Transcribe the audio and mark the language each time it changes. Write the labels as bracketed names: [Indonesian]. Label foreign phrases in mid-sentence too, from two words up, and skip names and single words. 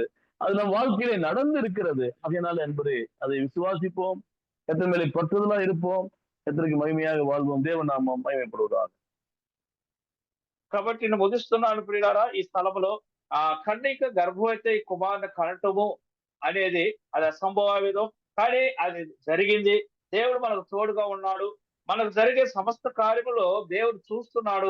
[Tamil] அது நம் வாழ்க்கையில நடந்து இருக்கிறது. அதனால என்பது அதை விசுவாசிப்போம், கர்த்தர் மேலே பற்றுதலா இருப்போம், கர்த்தருக்கு மகிமையாக வாழ்வோம். தேவன் நாமம் மகிமைப்படுவதாக. [Telugu] కాబట్టి నేను ముగిస్తున్నాను ప్రియులారా. ఈ స్థలంలో కన్యక గర్భవతి కుమారుని కనటము అనేది అది అసంభవం, కానీ అది జరిగింది. దేవుడు మనకు తోడుగా ఉన్నాడు. మనకు జరిగే సమస్త కార్యములో దేవుడు చూస్తున్నాడు.